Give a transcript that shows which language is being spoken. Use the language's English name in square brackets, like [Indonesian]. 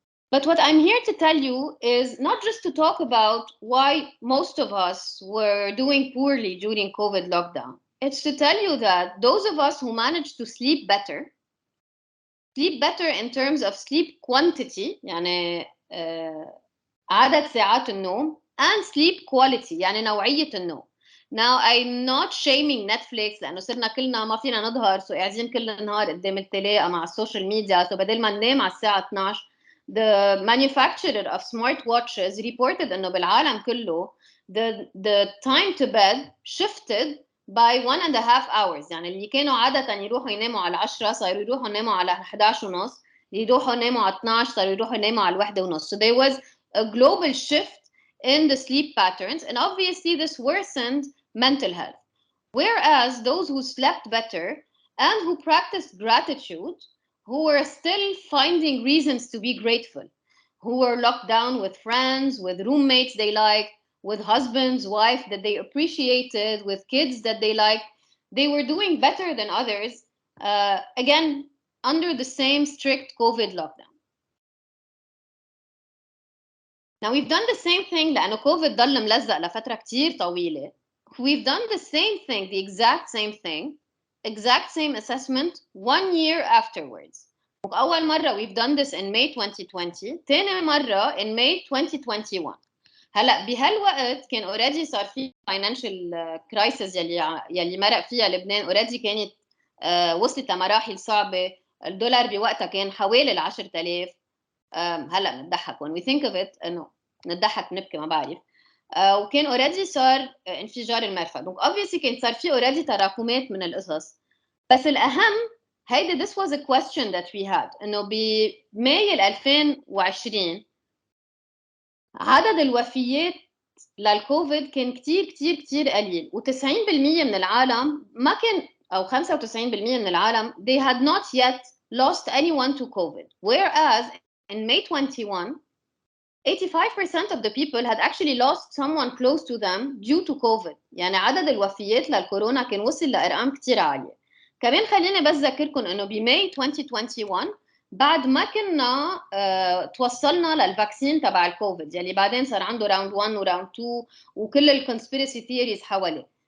[English] But what I'm here to tell you is not just to talk about why most of us were doing poorly during COVID lockdown. It's to tell you that those of us who managed to sleep better in terms of sleep quantity, [Arabic] يعني عدد ساعات النوم, [English] and sleep quality, [Arabic] يعني نوعية النوم. [English] Now I'm not shaming [Arabic] Netflix لأنه صرنا كلنا ما فينا نظهر, so قاعدين كل النهار قدام التلاقة مع السوشيال ميديا, so بدل ما ننام على الساعة 12. [English] The manufacturer of smartwatches reported [Arabic] انه بالعالم كله [English] the time to bed shifted by 1.5 hours. [Arabic] يعني اللي كانوا عادة يروحوا يناموا على 10 صاروا يروحوا يناموا على 11 ونص, يروحوا يناموا على 12 صاروا يروحوا يناموا على 1 ونص. [English] So there was a global shift in the sleep patterns, and obviously this worsened mental health. Whereas those who slept better and who practiced gratitude, who were still finding reasons to be grateful, who were locked down with friends, with roommates they liked, with husbands, wife that they appreciated, with kids that they liked, they were doing better than others, again, under the same strict COVID lockdown. Now we've done the same thing [Arabic] لأنه COVID ضل ملزق لفترة كتير طويلة. [English] We've done the same thing, the exact same thing, exact same assessment 1 year afterwards. [Arabic] أول مرة [English] we've done this in May 2020, [Arabic] تاني مرة [English] in May 2021. [Arabic] هلا بهالوقت كان already صار في financial crisis يلي مرق فيها لبنان, already كانت وصلت لمراحل صعبة. الدولار بوقتها كان حوالي 10,000. هلا بنضحك [English] when we think of it, [Arabic] انه نضحك نبكي ما بعرف. وكان already صار انفجار المرفأ. donc obviously كان صار في already تراكمات من القصص. بس الأهم هيدا [English] this was a question that we had, [Arabic] انه بماي 2020 عدد الوفيات للكوفيد كان كتير كتير كتير قليل, و90% من العالم ما كان, أو 95% من العالم [English] they had not yet lost anyone to COVID. Whereas in May 21, 85% of the people had actually lost someone close to them due to COVID. [Arabic] يعني عدد الوفيات للكورونا كان وصل لأرقام كتير عالية. كمان خليني بس أذكركم إنه بماي 2021 بعد ما كنا توصلنا للفاكسين تبع الكوفيد, يعني بعدين صار عنده راوند 1 وراوند 2 وكل الكونسبيرسي ثيوريز حواليه.